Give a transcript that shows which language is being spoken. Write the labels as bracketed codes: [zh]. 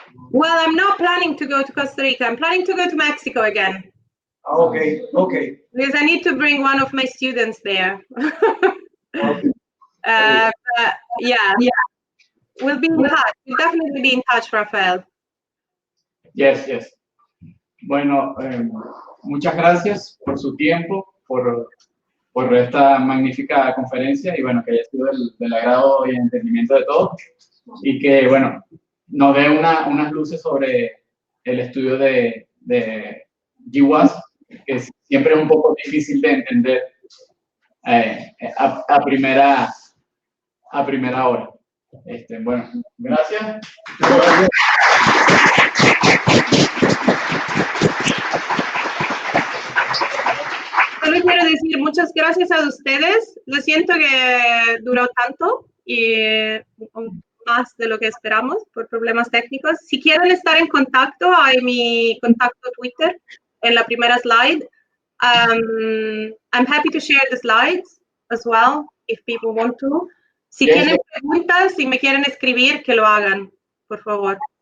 [en] Well, I'm not planning to go to Costa Rica. I'm planning to go to Mexico again. Okay. Because I need to bring one of my students there. Okay. But yeah, we'll be in touch. We'll definitely be in touch, Rafael. Yes. [es] Bueno, muchas gracias por su tiempo, por esta magnífica conferencia y bueno, que haya sido del agrado y el entendimiento de todos y que bueno, nos dé unas luces sobre el estudio de GWAS, que siempre es un poco difícil de entender a primera hora. Bueno, gracias. Solo quiero decir muchas gracias a ustedes. Lo siento que duró tanto y más de lo que esperamos por problemas técnicos. Si quieren estar en contacto, hay mi contacto Twitter en la primera slide. [en] I'm happy to share the slides as well if people want to. [es] Si tienen preguntas, si me quieren escribir, que lo hagan, por favor.